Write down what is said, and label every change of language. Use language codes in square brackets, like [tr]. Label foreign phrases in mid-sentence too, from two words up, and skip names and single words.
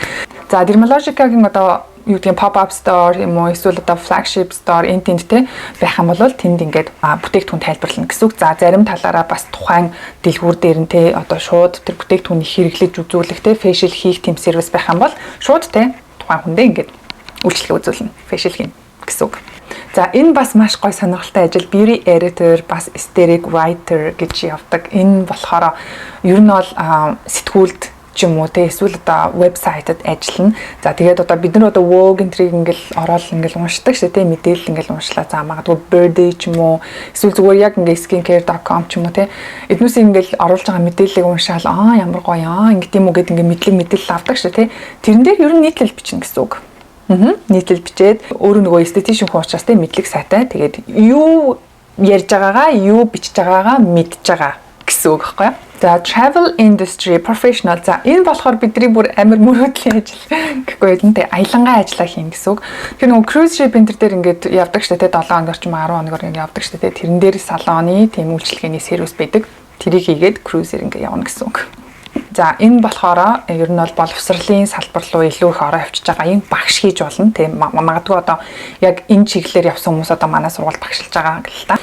[mn] За Dermalogica-гийн одоо юу гэдэг [en] pop-up store [mn] юм уу эсвэл одоо [en] flagship store [mn] энэ тенттэй байх юм бол тэнд ингээд бүтээгдэхүүн тайлбарлана гэсэн үг. За зарим талаараа бас тухайн дэлгүүр дээр нь те одоо шууд тэр бүтээгдэхүүнийг хэрэглэж үзүүлэх те facial хийх тийм сервис байх юм бол шууд те тухайн хүндээ ингээд үйлчлэг үзүүлнэ, facial хийн гэсэн үг. За энэ бас маш гой сонирхолтой ажил [en] beauty editor [mn] бас [en] aesthetic writer [mn] гэж явдаг. Энэ болохоор ер нь бол сэтгүүлд ч юм уу те эсвэл одоо вебсайтад ажиллана. За тэгээд одоо бид нар одоо Vogue энтриг ингээл ороод ингээл уншдаг шүү те мэдээлэл ингээл уншлаа. За магадгүй Birthday ч юм уу эсвэл зүгээр яг ингээ skincare.com ч юм уу те эднүүсийн ингээл оруулж байгаа мэдээллийг уншаал ямар гоё ингээд юм уу гэд ингээ мэдээлэл авдаг шүү те. Тэрэн дээр ер нь нийтлэл бичнэ гэсэн үг. Нийтлэл бичээд өөрөө нөгөө esthetician хүн учраас те мэдлэг сайтай. Тэгээд юу ярьж байгаагаа юу бичиж байгаагаа мэдж байгаа гэсэн үг байхгүй юу? [en] За travel industry professional. [mn] За энэ болохоор бидний бүр амар мөрөөдлийн ажил гэхгүй юу? Тэ аялангаа ажиллаа хийн гэсэн үг. Тэгэхээр нөгөө [en] cruise ship [mn] энэ дээр ингээд явдаг штэ тэ 7 хоног орчим 10 хоногор ингээд явдаг штэ тэ тэрэн дээр салоны тийм үйлчлэгээний сервис байдаг. Тэрийг хийгээд cruise-ээр ингээд явна гэсэн үг. За энэ болохоор ер нь бол боловсролын салбар руу илүү их ороо авчиж байгаа юм багш хийж болно тийм магадгүй одоо яг энэ чиглэлээр явсан хүмүүс одоо манай сургуульд багшилж байгаа гэл та.